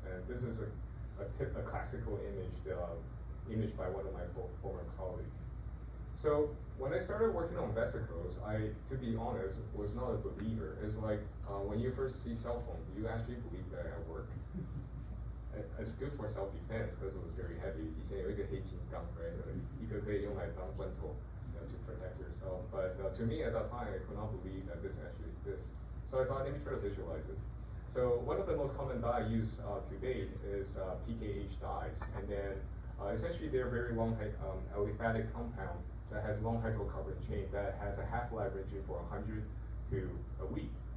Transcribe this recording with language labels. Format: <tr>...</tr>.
<en>And this is a classical image, image by one of my former colleagues. So when I started working on vesicles, to be honest, was not a believer. It's like when you first see cell phone, do you actually believe that I work? It's good for self-defense because it was very heavy.</en> <zh>以前有一个黑金刚, right? 一个可以用来当砖头,</zh> <en>to protect yourself. But to me at that time, I could not believe that this actually exists. So I thought, let me try to visualize it. So one of the most common dye used to date is PKH dyes, and then essentially they're very long aliphatic compound that has long hydrocarbon chain that has a half-life ranging for 100 to a week.</en>